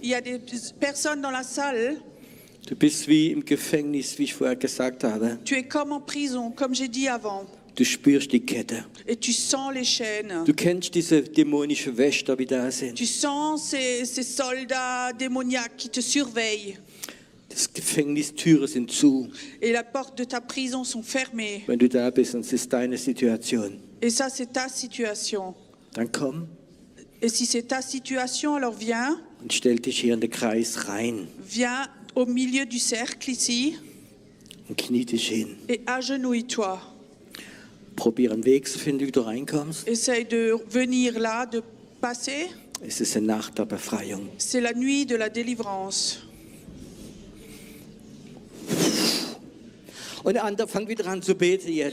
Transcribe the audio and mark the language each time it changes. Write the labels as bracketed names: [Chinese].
[French] Il y a des personnes dans la salle. [German] Du bist wie im Gefängnis, wie ich vorher gesagt habe. [French] Tu es comme en prison, comme j'ai dit avant. [German] Du spürst die Kette. [French] Et tu sens les chaînes. [German] Du kennst diese dämonischen Wächter, die da sind. [French] Tu sens ces soldats démoniaques qui te surveillent. [German] Das Gefängnistüren sind zu. [French] Et les portes de ta prison sont fermées. [German] Wenn du da bist, und es ist deine Situation, [French] Et ça, c'est ta situation. [German] dann komm [French] Et si c'est ta situation, alors viens. [German] und stell dich hier in den Kreis rein [French] Viens au milieu du cercle ici [German] und knie dich hin. [French] et agenouille-toi. [German] Probier einen Weg zu finden, wie du reinkommst. [French] Essaye de venir là, de passer. [German] Es ist eine Nacht der Befreiung. [French] C'est la nuit de la délivrance. [German] Und der andere fängt wieder an zu beten jetzt.